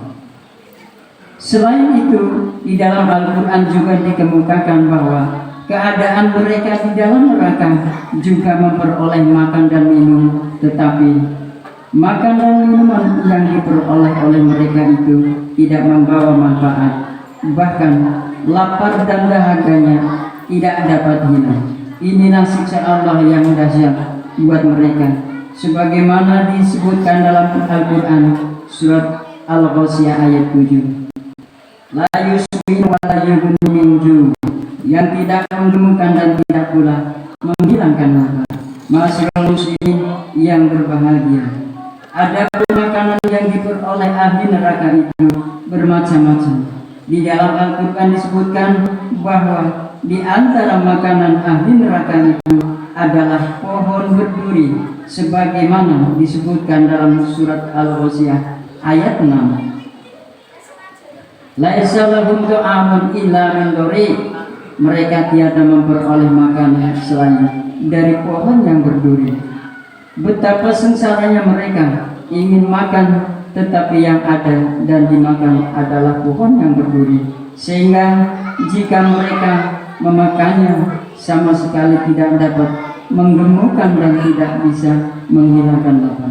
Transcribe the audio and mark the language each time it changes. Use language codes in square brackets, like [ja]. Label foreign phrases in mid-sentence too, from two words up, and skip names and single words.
[id] Selain itu, di dalam Al-Quran juga dikemukakan bahwa keadaan mereka di dalam neraka juga memperoleh makan dan minum, tetapi makan dan minuman yang diperoleh oleh mereka itu tidak membawa manfaat. Bahkan lapar dan dahaganya tidak dapat hilang. Inilah siksa Allah yang dahsyat buat mereka, sebagaimana disebutkan dalam Al-Quran surat Al-Ghasyiyah ayat 7. [ar] لا يسمن ولا يغني من جوع', [id] yang tidak menggemukkan dan tidak pula menghilangkan lapar. [ar] معاشر المسلمين [id] yang berbahagia, ada makanan yang diperoleh ahli neraka itu bermacam-macam. Di dalam Al-Quran disebutkan bahwa di antara makanan ahli neraka itu adalah pohon berduri, sebagaimana disebutkan dalam surat Al-Ghasyiyah ayat 6. [ar] ليس لهم طعام إلا من ضريع', [id] mereka tiada memperoleh makanan selain dari pohon yang berduri. Betapa sengsaranya mereka ingin makan, tetapi yang ada dan dimakan adalah pohon yang berduri, sehingga jika mereka memakannya sama sekali tidak dapat menggemukkan dan tidak bisa menghilangkan lapar.